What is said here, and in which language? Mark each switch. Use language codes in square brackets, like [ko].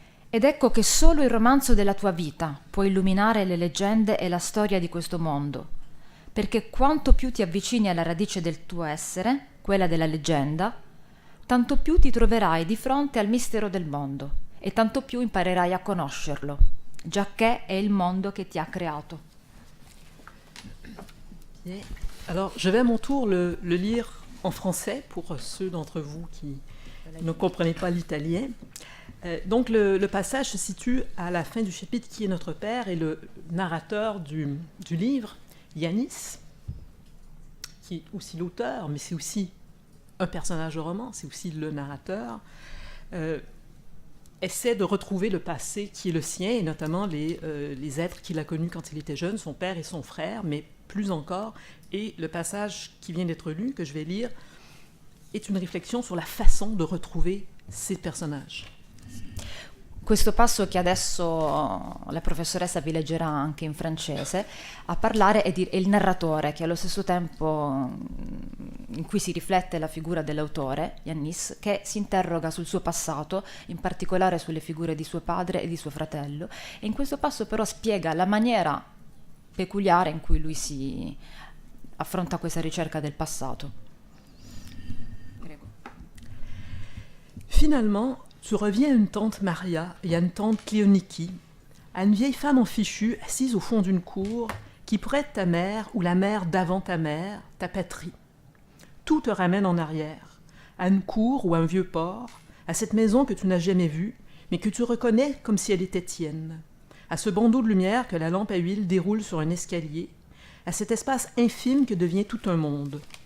[it] Ed ecco che solo il romanzo della tua vita può illuminare le leggende e la storia di questo mondo, perché quanto più ti avvicini alla radice del tuo essere, quella della leggenda, tanto più ti troverai di fronte al mistero del mondo e tanto più imparerai a conoscerlo, giacché è il mondo che ti ha creato. [fr] Alors, je vais à mon tour le lire en français pour ceux d'entre vous qui ne comprenaient pas l'italien. Donc, le passage se situe à la fin du chapitre Qui est notre Père, et le narrateur du livre, Yanis, qui est aussi l'auteur, mais c'est aussi un personnage de roman, c'est aussi le narrateur, essaie de retrouver le passé qui est le sien, et notamment les êtres qu'il a connus quand il était jeune, son père et son frère, mais plus encore. Et le passage qui vient d'être lu, que je vais lire, est une réflexion sur la façon de retrouver ces personnages. [it] Questo passo che adesso la professoressa vi leggerà anche in francese, a parlare è il narratore, che allo stesso tempo in cui si riflette la figura dell'autore, Yanis, che si interroga sul suo passato, in particolare sulle figure di suo padre e di suo fratello, e in questo passo però spiega la maniera peculiare in cui lui si affronta questa ricerca del passato. Prego. [fr] Finalement, tu reviens à une tante Maria et à une tante Cléoniki, à une vieille femme en fichu assise au fond d'une cour qui pourrait être ta mère ou la mère d'avant ta mère, ta patrie. Tout te ramène en arrière, à une cour ou à un vieux port, à cette maison que tu n'as jamais vue, mais que tu reconnais comme si elle était tienne, à ce bandeau de lumière que la lampe à huile déroule sur un escalier, à cet espace infime que devient tout un monde.